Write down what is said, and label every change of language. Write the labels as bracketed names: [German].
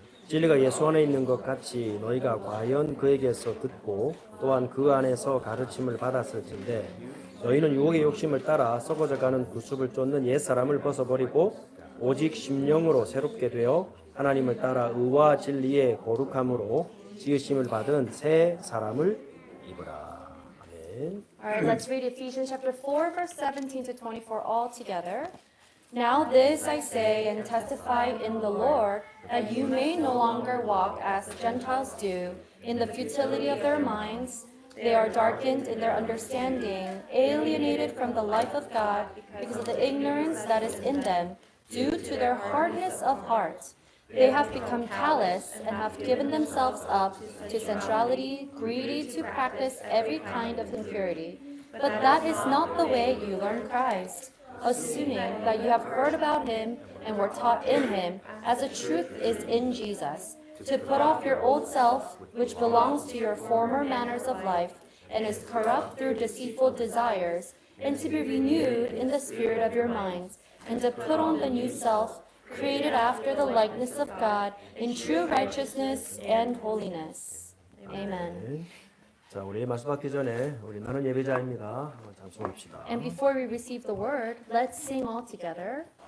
[Korean] 진리가 예수 안에 있는 것 같이 너희가 과연 그에게서 듣고 또한 그 안에서 가르침을 받았을진데 너희는 유혹의 욕심을 따라 썩어져가는 구습을 쫓는 옛사람을 벗어버리고 오직 심령으로 새롭게 되어 하나님을 따라 의와 진리의 거룩함으로 지으심을 받은 새 사람을 입으라. 아멘. [English] All right, let's read Ephesians chapter 4, verse 17 to 24 all together. Now this I say and testify in the Lord, that you may no longer walk as Gentiles do, in the futility of their minds. They are darkened in their understanding, alienated from the life of God, because of the ignorance that is in them, due to their hardness of heart. They have become callous and have given themselves up to sensuality, greedy to practice every kind of impurity. But that is not the way you learned Christ, assuming that you have heard about him and were taught in him, as the truth is in Jesus, to put off your old self, which belongs to your former manners of life, and is corrupt through deceitful desires, and to be renewed in the spirit of your minds, and to put on the new self, created after the likeness of God, in true righteousness and holiness. Amen. [Korean] 자, 우리 말씀 받기 전에 우리 나는 예배자입니다. 잠수합시다. [English] And before we receive the word, let's sing all together.